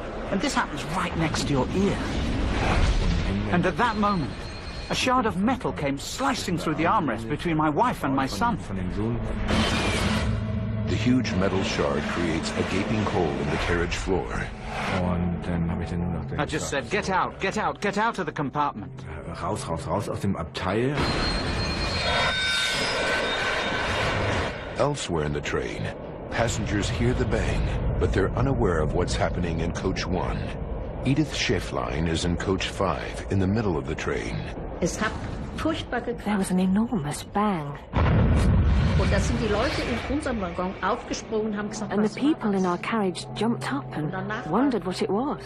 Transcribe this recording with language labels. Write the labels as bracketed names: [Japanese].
[English] And this happens right next to your ear. And at that moment, a shard of metal came slicing through the armrest between my wife and my son. The huge metal shard creates a gaping hole in the carriage floor. I just said, get out, get out, get out of the compartment. [German] Raus, raus, raus aus dem Abteil. [English] Elsewhere in the train, passengers hear the bang, but they're unaware of what's happening in Coach 1. Edith Schäflein is in Coach 5, in the middle of the train. There was an enormous bang. And the people in our carriage jumped up and wondered what it was.